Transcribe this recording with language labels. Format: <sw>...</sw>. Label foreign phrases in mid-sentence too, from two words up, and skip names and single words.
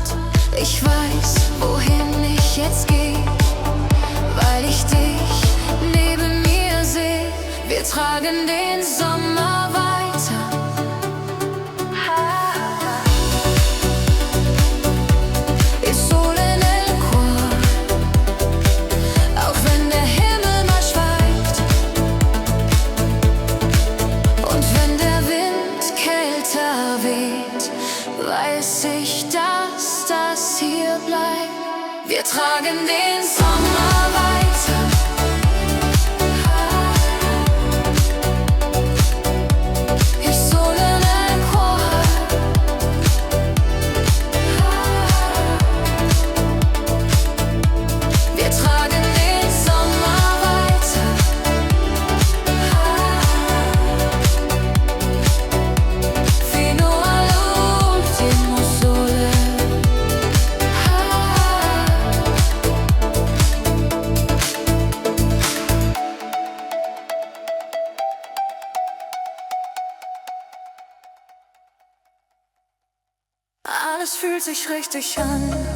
<de>Ich weiß, wohin ich jetzt geh, weil ich dich neben mir seh. Wir tragen den Sommer weiter.</de> <it>Ist Sole nel cuore,</it> <de>auch wenn der Himmel mal schweigt. Und wenn der Wind kälter weht, weiß ich, dass das hier bleibt. Wir tragen den Sommer weiter.</de> <it>Ist Sole nel cuore,</it> <de>wir tragen den Sommer weiter.</de> <it>Fino all'ultimo sole.</it> <de>Alles fühlt sich richtig an.</de>